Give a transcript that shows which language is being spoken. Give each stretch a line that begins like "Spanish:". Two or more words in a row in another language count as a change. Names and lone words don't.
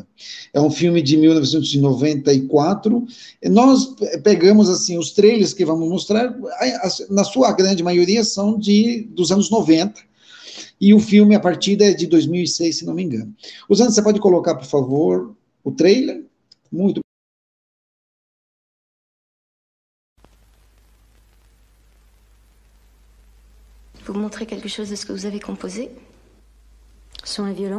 Portuguese: É um filme de 1994. Nós pegamos assim os trailers que vamos mostrar, na sua grande maioria são dos anos 90, e o filme, a partida, é de 2006, se não me engano. Rosana, você pode colocar, por favor, o trailer? Muito.
French: Vous me montrez quelque chose de ce que vous avez composé? Sur un violon?